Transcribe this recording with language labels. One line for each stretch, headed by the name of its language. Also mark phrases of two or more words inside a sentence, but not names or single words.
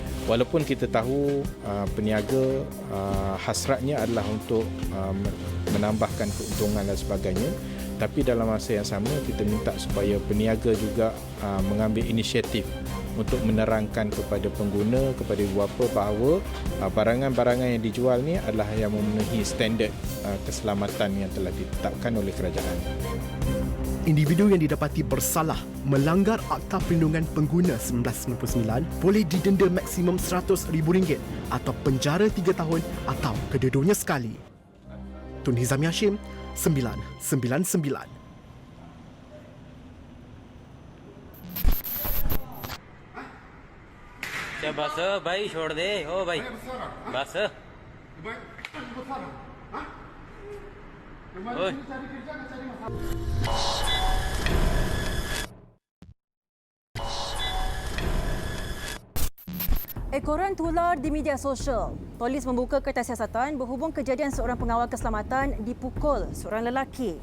Malay: Walaupun kita tahu peniaga hasratnya adalah untuk menambahkan keuntungan dan sebagainya, tapi dalam masa yang sama kita minta supaya peniaga juga mengambil inisiatif untuk menerangkan kepada pengguna, kepada ibu bapa bahawa barangan-barangan yang dijual ni adalah yang memenuhi standard keselamatan yang telah ditetapkan oleh kerajaan. Individu yang didapati bersalah melanggar Akta Perlindungan Pengguna 1999 boleh didenda maksimum RM100,000 atau penjara 3 tahun atau kedua-duanya sekali. Tun Hizami Hashim, 999.
Hindi: क्या बस भाई छोड़ दे ओ भाई बस ओए
Malay: Ekoran tular di media sosial. Polis membuka kertas siasatan berhubung kejadian seorang pengawal keselamatan dipukul seorang lelaki.